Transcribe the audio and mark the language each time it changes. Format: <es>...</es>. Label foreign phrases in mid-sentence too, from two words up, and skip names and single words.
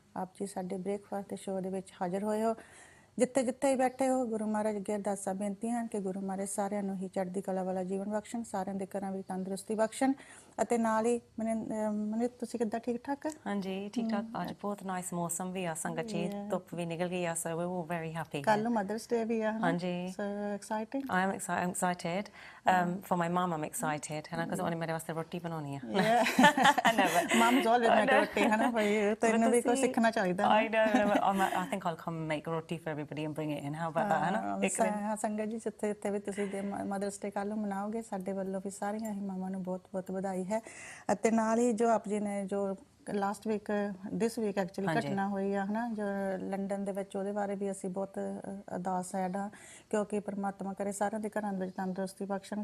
<pa>ਆਪ ਜੀ ਸਾਡੇ ਬ੍ਰੇਕਫਾਸਟ ਦੇ ਸ਼ੋਅ ਦੇ ਵਿੱਚ ਹਾਜ਼ਰ ਹੋਏ ਹੋ। ਜਿੱਥੇ ਜਿੱਥੇ ਹੀ ਬੈਠੇ ਹੋ, ਗੁਰੂ ਮਹਾਰਾਜ ਅੱਗੇ ਅਰਦਾਸਾਂ ਬੇਨਤੀਆਂ ਕਿ ਗੁਰੂ ਮਹਾਰਾਜ ਸਾਰਿਆਂ ਨੂੰ ਹੀ ਚੜ੍ਹਦੀ ਕਲਾ ਵਾਲਾ ਜੀਵਨ ਬਖਸ਼ਣ, ਸਾਰਿਆਂ ਦੇ ਘਰਾਂ ਵਿੱਚ ਤੰਦਰੁਸਤੀ ਬਖਸ਼ਣ। ਅਤੇ ਨਾਲ ਹੀ ਮਨਿਤ ਤੁਸੀਂ ਕਿੱਦਾਂ, ਠੀਕ ਠਾਕ? ਹਾਂਜੀ ਠੀਕ ਠਾਕ। ਅੱਜ ਬਹੁਤ ਨਾਈਸ ਮੌਸਮ ਵੀ ਆ ਸੰਗਤ ਜੀ, ਧੁੱਪ ਵੀ ਨਿਕਲ ਗਈ ਆ,</pa> <en>so we're all very happy.</en> <pa>ਕੱਲ ਨੂੰ</pa> <en>Mother's Day</en> <pa>ਵੀ ਆ। ਹਾਂਜੀ,</pa> <en>so exciting. I'm excited. For my mum I'm excited</en> <pa>ਹੈ ਨਾ, because ਉਹਨੇ ਮੇਰੇ ਵਾਸਤੇ ਰੋਟੀ ਬਣਾਉਣੀ ਆ।</pa> <en>Mum's always make roti</en> <pa>ਹੈ ਨਾ ਭਾਈ, ਤੈਨੂੰ ਵੀ ਕੁਝ ਸਿੱਖਣਾ ਚਾਹੀਦਾ।</pa> <en>I know. I think I'll come make roti for everybody and bring it in. How about that</en> <pa>ਹੈ ਨਾ ਇੱਕ ਦਿਨ ਸੰਗਤ ਜੀ ਜਿੱਥੇ ਵੀ ਤੁਸੀਂ</pa> <en>Mother's Day</en> <pa>ਕੱਲ ਨੂੰ ਮਨਾਓਗੇ, ਸਾਡੇ ਵੱਲੋਂ ਵੀ ਸਾਰੀਆਂ ਹੀ ਮਾਵਾਂ ਨੂੰ ਬਹੁਤ ਬਹੁਤ ਵਧਾਈ ਹੈ। ਅਤੇ ਨਾਲ ਹੀ ਜੋ ਆਪ ਜੀ ਨੇ ਜੋ</pa> <en>last week this week actually</en> <pa>ਘਟਨਾ ਹੋਈ ਆ ਹੈ ਨਾ, ਜੋ ਲੰਡਨ ਦੇ ਵਿੱਚ, ਉਹਦੇ ਬਾਰੇ ਵੀ ਅਸੀਂ ਬਹੁਤ ਅਰਦਾਸ ਹੈ ਨਾ, ਕਿਉਂਕਿ ਪਰਮਾਤਮਾ ਕਰੇ ਸਾਰਿਆਂ ਦੇ ਘਰਾਂ ਵਿੱਚ ਤੰਦਰੁਸਤੀ ਬਖਸ਼ਣ।</pa>